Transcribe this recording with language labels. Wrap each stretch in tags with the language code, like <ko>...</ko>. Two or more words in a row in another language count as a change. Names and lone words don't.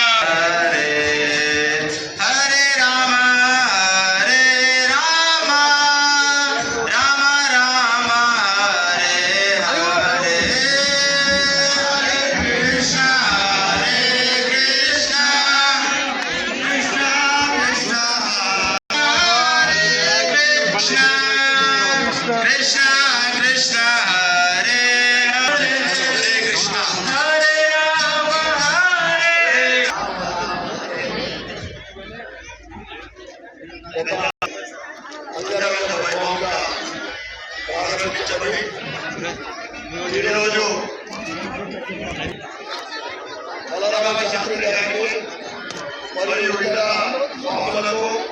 <sa>हरे राम राम राम हरे हरे, कृष्ण कृष्ण कृष्ण कृष्ण हरे कृष्ण कृष्ण कृष्ण हरे हरे हरे कृष्ण हरे राम हरे</sa> <te>అంగరంగ వైభవంగా ప్రారంభించబడి ఈరోజు బలరామ శాస్త్రి గారికి మరియు ఇతర స్వాములకు</te>